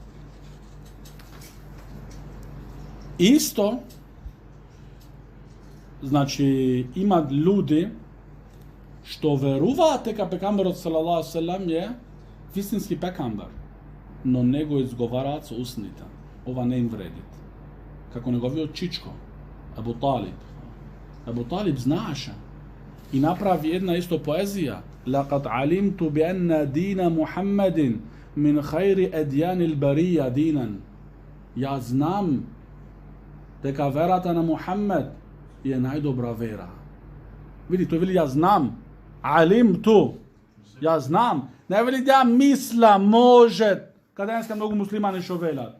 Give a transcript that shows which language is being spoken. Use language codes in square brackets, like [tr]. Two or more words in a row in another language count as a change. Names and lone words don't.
[mk] Исто, значи, имат луѓе што веруваат дека пекамберот [ar] صلى الله عليه وسلم [mk] е вистински пекамбер, но не го изговараат со устните. Ова не им вреди. Како неговиот чичко, Абу Талиб. Абу Талиб знаеше и направи една исто поезија. [ar] لقد علمت بأن دين محمد من خير أديان البرية دينا. [mk] Ја знам дека верата на Мухамед е најдобра вера. Види, тој вели ја знам. Алимту. Ја знам. Не вели ја мисла, може. Каде денеска многу муслимани што велат.